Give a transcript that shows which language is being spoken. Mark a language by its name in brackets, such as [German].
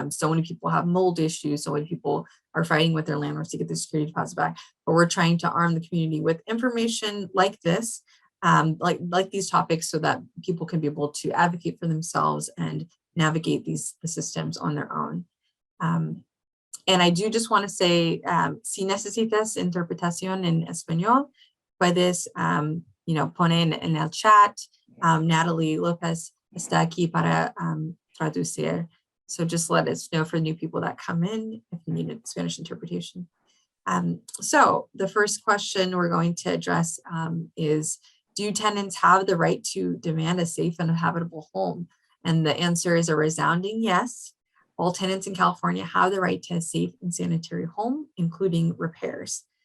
[English] So many people have mold issues. So many people are fighting with their landlords to get the security deposit back. But we're trying to arm the community with information like this, like these topics, so that people can be able to advocate for themselves and navigate the systems on their own. And I do just want to say, [Spanish] si necesitas interpretación en español, puedes, poner en el chat. Natalie Lopez está aquí para traducir. [English] So just let us know for new people that come in if you need a Spanish interpretation. So the first question we're going to address is, do tenants have the right to demand a safe and habitable home? And the answer is a resounding yes. All tenants in California have the right to a safe and sanitary home, including repairs.